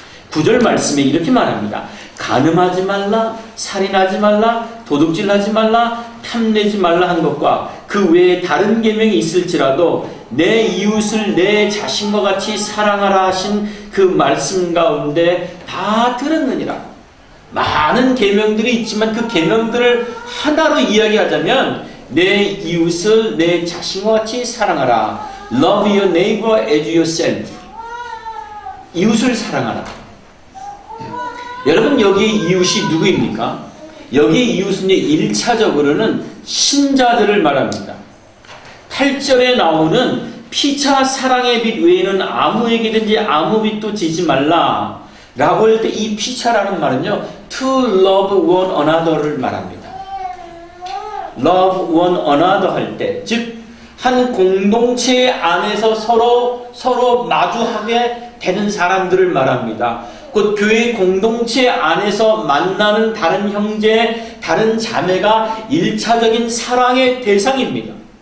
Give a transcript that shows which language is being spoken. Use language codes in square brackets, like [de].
[ko] 9절 말씀에 이렇게 말합니다. 간음하지 말라, 살인하지 말라, 도둑질하지 말라, 탐내지 말라 한 것과 그 외에 다른 계명이 있을지라도 내 이웃을 내 자신과 같이 사랑하라 하신 그 말씀 가운데 다 들었느니라. 많은 계명들이 있지만 그 계명들을 하나로 이야기하자면 내 이웃을 내 자신과 같이 사랑하라. [en] Love your neighbor as yourself. [ko] 이웃을 사랑하라. 여러분, 여기 이웃이 누구입니까? 여기 이웃은 1차적으로는 신자들을 말합니다. 8절에 나오는 피차 사랑의 빛 외에는 아무에게든지 아무 빛도 지지 말라 라고 할 때 이 피차라는 말은요, [en] to love one another를 말합니다. love one another [ko] 할 때, 즉 한 공동체 안에서 서로 마주하게 되는 사람들을 말합니다. 곧 교회 공동체 안에서 만나는 다른 형제, 다른 자매가 1차적인 사랑의 대상입니다.